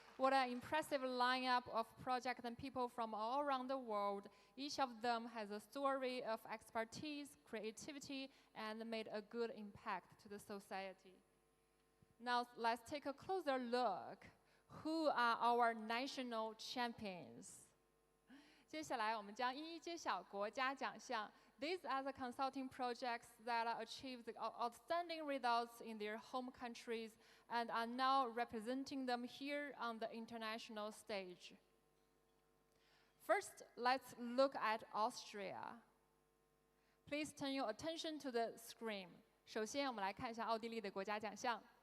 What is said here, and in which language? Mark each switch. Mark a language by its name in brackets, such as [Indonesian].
[English] What an impressive lineup of projects and people from all around the world. Each of them has a story of expertise, creativity, and made a good impact to the society. Now let's take a closer look. Who are our national champions? [Chinese] 接下来我们将一一揭晓国家奖项。 [English] These are the consulting projects that achieved outstanding results in their home countries and are now representing them here on the international stage. First, let's look at Austria. Please turn your attention to the screen. [Chinese] 首先，我们来看一下奥地利的国家奖项。